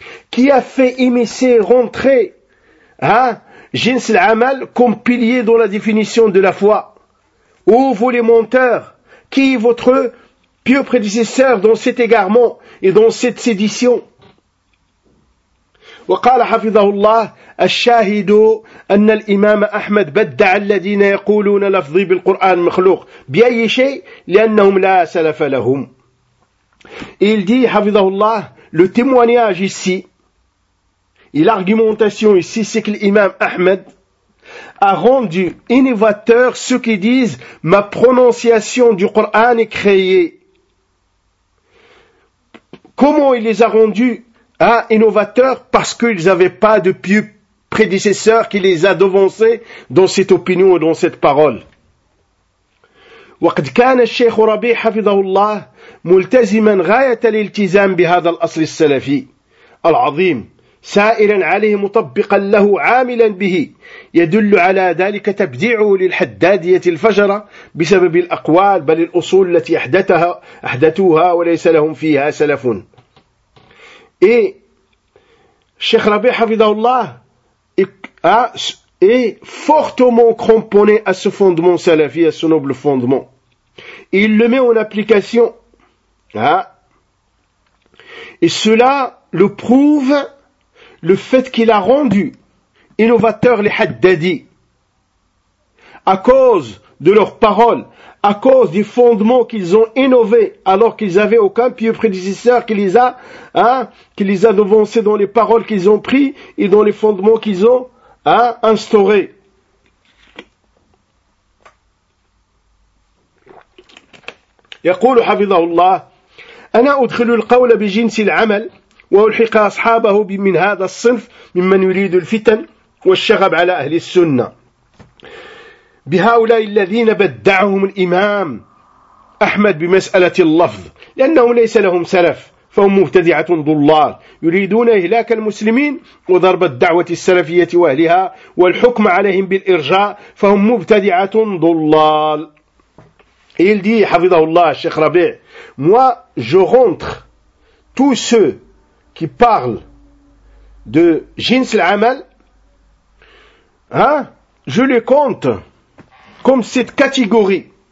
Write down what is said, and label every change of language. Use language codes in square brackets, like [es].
[fr] Qui a fait émisser, rentrer, hein, jins l'amal comme pilier dans la définition de la foi? Ô vous les menteurs, qui est votre pieux prédécesseur dans cet égarement et dans cette sédition? [ar] وقال حفظه الله الشاهد أن الإمام أحمد بدع الذين يقولون لفظي بالقرآن مخلوق بأي شيء لأنهم لا سلف لهم. [fr] Il dit, [ar] حفظه الله, [fr] le témoignage ici et l'argumentation ici, c'est que l'imam Ahmed a rendu innovateur ceux qui disent ma prononciation du Coran est créée. Comment il les a rendus innovateurs? Parce qu'ils n'avaient pas de pieux prédécesseurs qui les a devancés dans cette opinion et dans cette parole. [ar] وقد كان الشيخ ربيع حفظه الله ملتزما غاية الالتزام بهذا الأصل السلفي العظيم سائرا عليه مطبقا له عاملا به يدل على ذلك تبديعه للحدادية الفجرة بسبب الأقوال بل الأصول التي أحدثوها وليس لهم فيها سلف. [fr] Et Cheikh Rabi Hafidahullah est fortement cramponné à ce fondement salafi, à ce noble fondement. Il le met en application. Hein? Et cela le prouve le fait qu'il a rendu innovateur les haddadi à cause de leurs paroles, à cause des fondements qu'ils ont innovés, alors qu'ils avaient aucun pieux prédécesseur qui les a, hein, qui les a devancés dans les paroles qu'ils ont prises et dans les fondements qu'ils ont, hein, instaurés. [ar] يقول حفظه الله أنا أدخل القول بجنس العمل وألحق أصحابه من هذا الصنف ممن يريد الفتن والشغب على أهل السنة. بهؤلاء الذين بدعهم الإمام أحمد بمسألة اللفظ لأنهم ليس لهم سلف فهم مبتدعة ضلال يريدون إهلاك المسلمين وضرب الدعوة السلفية وأهلها والحكم عليهم بالإرجاء فهم مبتدعة ضلال. [fr] Il dit, [ar] حفظه الله الشيخ ربيع, [fr] moi je rentre tous ceux qui parlent de jins l'amal, hein, je les compte comme cette catégorie.